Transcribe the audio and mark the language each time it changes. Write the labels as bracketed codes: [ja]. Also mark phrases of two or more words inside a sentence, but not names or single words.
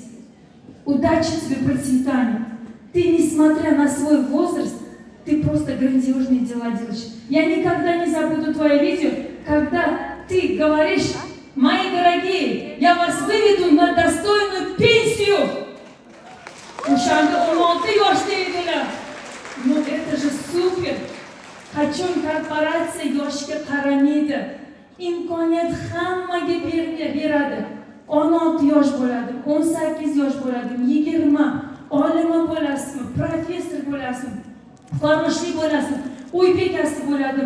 [ru] Удачи тебе, процветания. Ты, несмотря на свой возраст, ты просто грандиозные дела делаешь. Я никогда не забуду твое видео, когда ты говоришь: мои дорогие, я вас выведу на достойную пенсию. [uz] Ушанда 16 yoshdagilar. [ru] Ну это же супер. [uz] Qachon korporatsiya yoshga qaramaydi. Imkoniyat hammaga beradi. 16 yosh bo'ladim, 18 yosh bo'ladim, 20, olima bo'lasizmi, professor bo'lasizmi, farroshlik bo'lasizmi, uy bekasi bo'ladim.